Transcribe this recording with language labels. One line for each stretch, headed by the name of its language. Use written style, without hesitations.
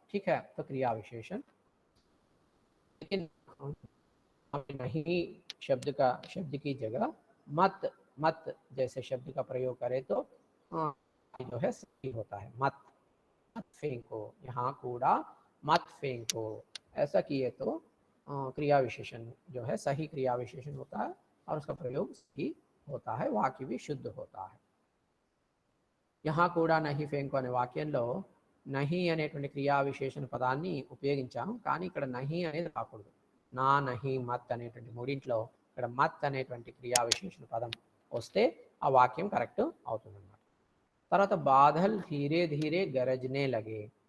Hindi: ठीक है, तो क्रिया विशेषण. लेकिन नहीं शब्द की जगह मत जैसे शब्द का प्रयोग करें तो जो है सही होता है. मत फेंको, यहाँ कूड़ा मत फेंको, ऐसा किए तो क्रिया विशेषण जो है सही क्रिया विशेषण होता है और उसका प्रयोग सही होता है, वाक्य भी शुद्ध होता है. यहाँ
Telugu: కూడా
Hindi: నహి ఫేంకో
Telugu: అనే వాక్యంలో నహి అనేటువంటి క్రియా విశేషణ పదాన్ని ఉపయోగించాము, కానీ ఇక్కడ నహి అనేది రాకూడదు. నా, నహి, మత్ అనేటువంటి మూడింట్లో ఇక్కడ మత్ అనేటువంటి క్రియా విశేషణ పదం వస్తే ఆ వాక్యం కరెక్ట్ అవుతుంది అన్నమాట. తర్వాత
Hindi: బాదల్ धीरे धीरे गरजने लगे.